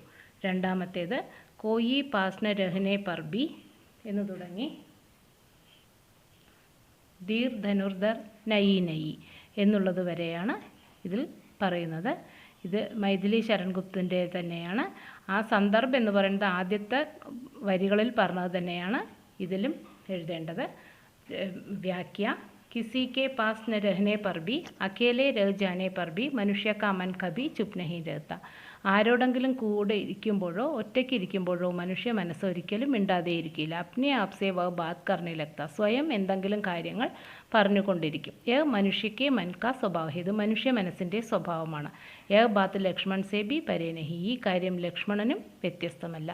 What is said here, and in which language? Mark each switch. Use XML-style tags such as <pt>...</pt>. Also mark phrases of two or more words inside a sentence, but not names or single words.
<ml>രണ്ടാമത്തേത്</ml> <hi>कोई पास न रहने पर भी</hi> <ml>എന്ന് തുടങ്ങി</ml> <hi>धीर धनुर्धर नयी नयी</hi> <ml>എന്നുള്ളത് വരെയാണ് ഇതിൽ പറയുന്നത്. ഇത് മൈഥിലി ശരൺ ഗുപ്തിൻ്റെ തന്നെയാണ്. ആ സന്ദർഭം എന്ന് പറയുന്നത് ആദ്യത്തെ വരികളിൽ പറഞ്ഞത് തന്നെയാണ് ഇതിലും എഴുതേണ്ടത്.</ml> <hi>व्याख्या किसी के पास न रहने पर भी अकेले रह जाने पर भी मनुष्य का मन कभी चुप नहीं रहता.</hi> <ml>ആരോടെങ്കിലും കൂടെ ഇരിക്കുമ്പോഴോ ഒറ്റയ്ക്ക് ഇരിക്കുമ്പോഴോ മനുഷ്യ മനസ്സൊരിക്കലും മിണ്ടാതെയിരിക്കില്ല.</ml> <hi>अपने आपसे वह बात करने लगता.</hi> <ml>സ്വയം എന്തെങ്കിലും കാര്യങ്ങൾ പറഞ്ഞുകൊണ്ടിരിക്കും.</ml> <hi>यह मनुष्य के मन का स्वभाव.</hi> <ml>ഇത് മനുഷ്യ മനസ്സിൻ്റെ സ്വഭാവമാണ്.</ml> <hi>यह बात लक्ष्मण से भी परे नहीं.</hi> <ml>ഈ കാര്യം ലക്ഷ്മണനും വ്യത്യസ്തമല്ല.</ml>